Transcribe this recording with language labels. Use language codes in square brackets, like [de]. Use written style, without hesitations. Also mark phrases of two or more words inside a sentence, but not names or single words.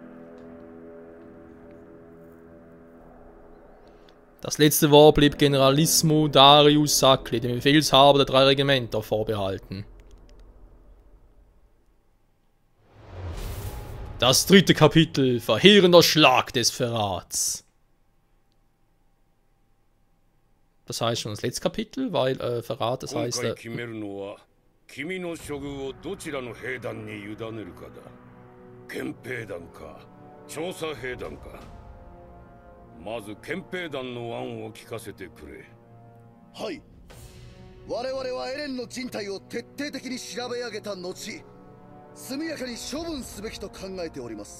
[de] Das letzte Wort blieb Generalissimo Darius Sakli, dem Befehlshaber der 3 Regimenter, vorbehalten. Das 3. Kapitel, verheerender Schlag des Verrats. Das heißt schon das letzte Kapitel, weil Verrat, das heißt... [ja] 君の処遇をどちらの兵団に委ねるかだ。憲兵団か、調査兵団か。まず憲兵団の案を聞かせてくれ。はい。我々はエレンの人体を徹底的に調べ上げた後、速やかに処分すべきと考えております。